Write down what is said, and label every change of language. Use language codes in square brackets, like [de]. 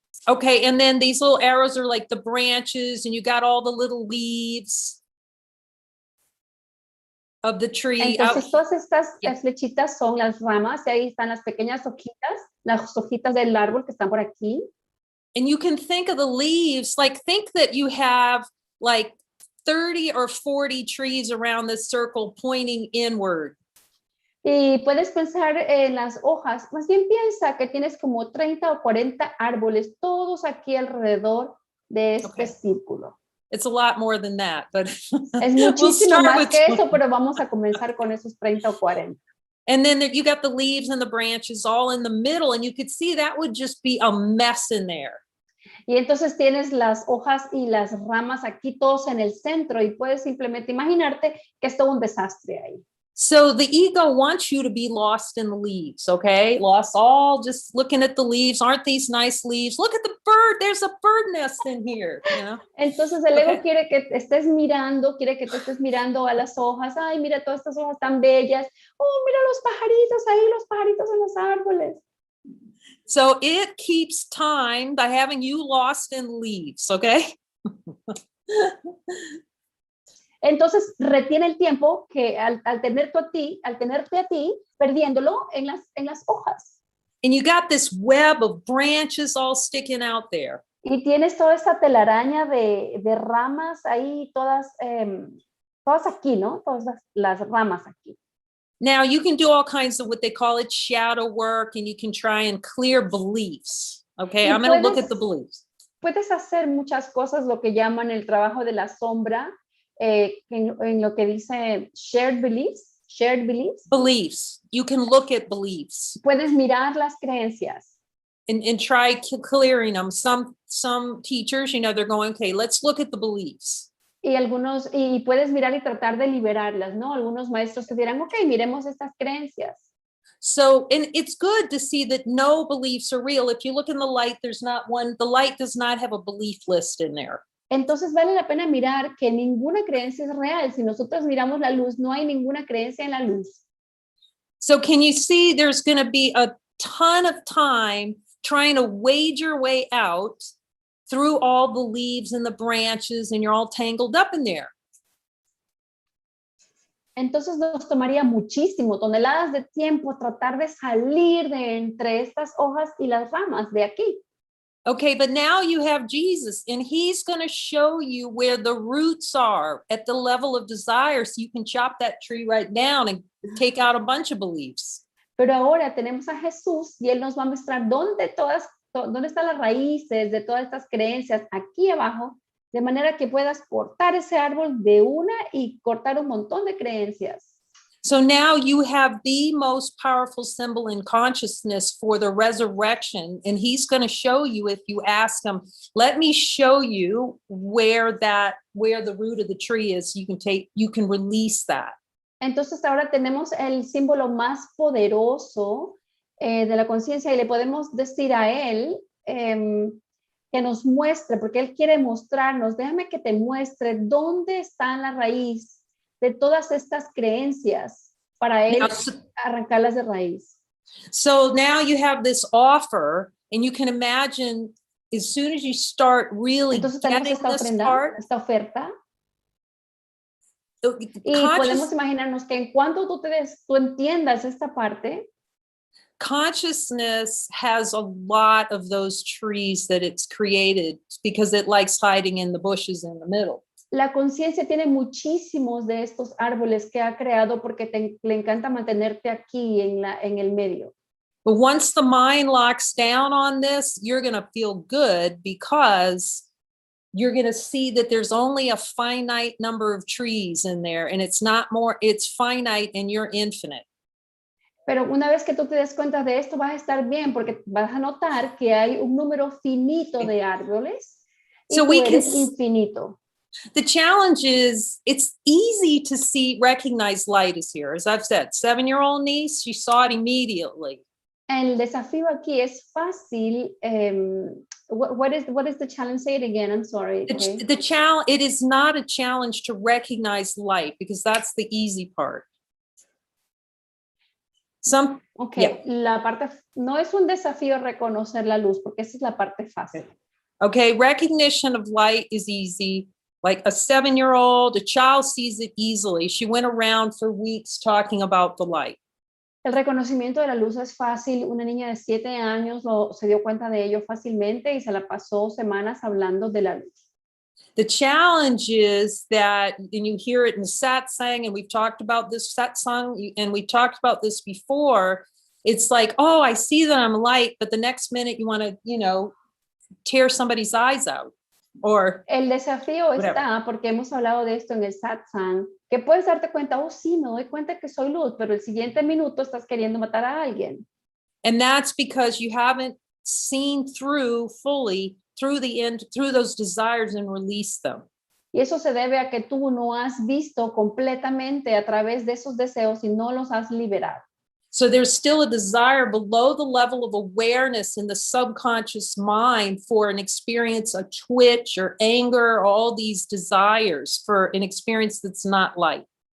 [en] Okay, and then these little arrows are like the branches and you got all the little leaves of the tree. [es] Entonces todas estas flechitas son las ramas y ahí están las pequeñas hojitas, las hojitas del árbol que están por aquí. [en] And you can think of the leaves, like think that you have like 30 or 40 trees around this circle pointing inward. [es] Y puedes pensar en las hojas, más bien piensa que tienes como 30 o 40 árboles, todos aquí alrededor de este círculo. [en] It's a lot more than that, but [es] es muchísimo más que eso, pero vamos a comenzar con esos 30 o 40. [en] And then you got the leaves and the branches all in the middle, and you could see that would just be a mess in there. [es] Y entonces tienes las hojas y las ramas aquí todos en el centro y puedes simplemente imaginarte que es todo un desastre ahí. [en] So the ego wants you to be lost in the leaves, okay? Lost all just looking at the leaves. Aren't these nice leaves? Look at the bird. There's a bird nest in here, you know? [es] Entonces el ego quiere que estés mirando, quiere que te estés mirando a las hojas. Ay, mira todas estas hojas tan bellas. Oh, mira los pajaritos ahí, los pajaritos en los árboles. [en] So it keeps time by having you lost in leaves, okay? [es] Entonces retiene el tiempo que al tenerte a ti, perdiéndolo en las hojas. [en] And you got this web of branches all sticking out there. [es] Y tienes toda esta telaraña de ramas ahí, todas aquí, ¿no? Todas las ramas aquí. [en] Now you can do all kinds of what they call it shadow work, and you can try and clear beliefs. Okay, I'm going to look at the beliefs. [es] Puedes hacer muchas cosas, lo que llaman el trabajo de la sombra, en lo que dice [en] shared beliefs. Beliefs. You can look at beliefs. [es] Puedes mirar las creencias. [en] And try clearing them. Some teachers, you know, they're going, okay, let's look at the beliefs. [es] Y puedes mirar y tratar de liberarlas, ¿no? Algunos maestros te dirán, ok, miremos estas creencias. [en] So, and it's good to see that no beliefs are real. If you look in the light, there's not one, the light does not have a belief list in there. [es] Entonces vale la pena mirar que ninguna creencia es real. Si nosotros miramos la luz, no hay ninguna creencia en la luz. [en] So can you see there's going to be a ton of time trying to wade your way out through all the leaves and the branches, and you're all tangled up in there. [es] Entonces nos tomaría muchísimo, toneladas de tiempo tratar de salir de entre estas hojas y las ramas de aquí. [en] Okay, but now you have Jesus, and he's going to show you where the roots are at the level of desire, so you can chop that tree right down and take out a bunch of beliefs. [es] Pero ahora tenemos a Jesús y él nos va a mostrar dónde están las raíces de todas estas creencias aquí abajo, de manera que puedas cortar ese árbol de una y cortar un montón de creencias. [en] So now you have the most powerful symbol in consciousness for the resurrection, and he's going to show you, if you ask him, let me show you where the root of the tree is, you can release that. [es] Entonces ahora tenemos el símbolo más poderoso de la conciencia y le podemos decir a él que nos muestre, porque él quiere mostrarnos, déjame que te muestre dónde está la raíz de todas estas creencias para él arrancarlas de raíz. [en] So now you have this offer, and you can imagine as soon as you start really [es] Entonces [en] getting [es] esta [en] this [es] ofrenda, [en] part, [es] esta oferta, y podemos imaginarnos que en cuanto tú entiendas esta parte, [en] consciousness has a lot of those trees that it's created because it likes hiding in the bushes in the middle. [es] La conciencia tiene muchísimos de estos árboles que ha creado porque le encanta mantenerte aquí en el medio. [en] But once the mind locks down on this, you're going to feel good because you're going to see that there's only a finite number of trees in there, and it's not more, it's finite and you're infinite. [es] Pero una vez que tú te des cuenta de esto, vas a estar bien porque vas a notar que hay un número finito de árboles y [en] So [es] tú [en] we can [es] eres infinito. [en] The challenge is it's easy to recognize light is here. As I've said, 7-year-old niece, she saw it immediately. [es] El desafío aquí es fácil. [en] What is the challenge? Say it again. I'm sorry. Okay. The challenge, it is not a challenge to recognize light because that's the easy part. Okay. [es] La parte no es un desafío reconocer la luz porque esa es la parte fácil. [en] Okay, recognition of light is easy. Like a 7-year-old, a child sees it easily. She went around for weeks talking about the light. [es] El reconocimiento de la luz es fácil. Una niña de 7 años se dio cuenta de ello fácilmente y se la pasó semanas hablando de la luz. [en] The challenge is that, and you hear it in the satsang, and we've talked about this satsang, and we talked about this before. It's like, oh, I see that I'm light, but the next minute you want to, tear somebody's eyes out. Or [es] el desafío [en] whatever. [es] está, porque hemos hablado de esto en el satsang, que puedes darte cuenta, oh sí, me doy cuenta que soy luz, pero el siguiente minuto estás queriendo matar a alguien. [en] And that's because you haven't seen through fully through those desires and released them. [es] Y eso se debe a que tú no has visto completamente a través de esos deseos y no los has liberado. [en] So there's still a desire below the level of awareness in the subconscious mind for an experience, a twitch or anger, all these desires for an experience that's not light.